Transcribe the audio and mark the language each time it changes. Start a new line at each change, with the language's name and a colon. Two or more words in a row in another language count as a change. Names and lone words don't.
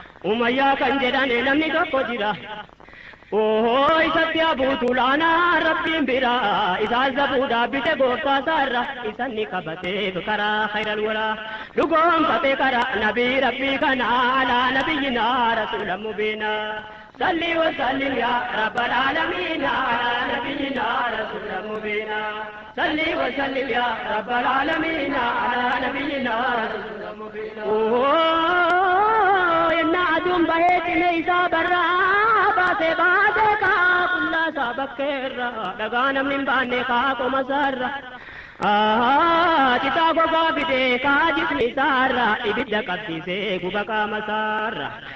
Oromo: Umayyaa kan jedhan namni tokko jira. Ohoo, isatti abuutu laanaa Rabbiin bira, isaa zabuudhaa bite gooftaa isaarra, isan ni qabateef karaa
Arabic: خير الورى.
Oromo: Dhugoonfate karaa nabii Rabbii kana,
Arabic: على نبينا رسولا مبينا. صلي وسلم يا رب العالمين على نبينا رسول مبينا. صلي وسلم يا رب العالمين على نبينا رسول مبينا.
Oromo: Ohoo, ennaa aduun bahee cimee isaa barraa baase baase kaa qullaa isaa bakkeerra dhagaa namni hin baanne kaa qoma isaarra. Ahaa, citaa gogaa fidee kaa jismi isaarra ibidda qabsiisee guba qaama isaarra.